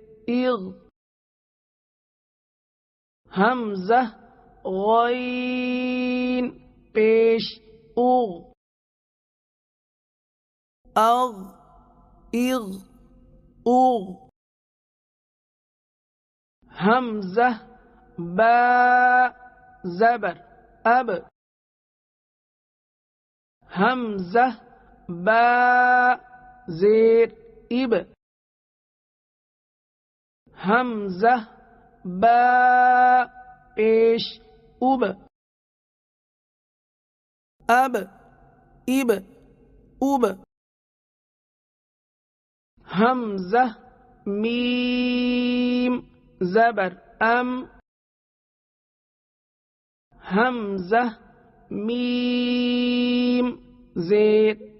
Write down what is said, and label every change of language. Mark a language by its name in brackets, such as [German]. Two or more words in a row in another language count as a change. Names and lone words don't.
[Urdu] حمزہ غین پیش حمزہ با زبر حمزہ با زیر حمزہ با پیش حمزہ میم زبر حمزہ میم زیر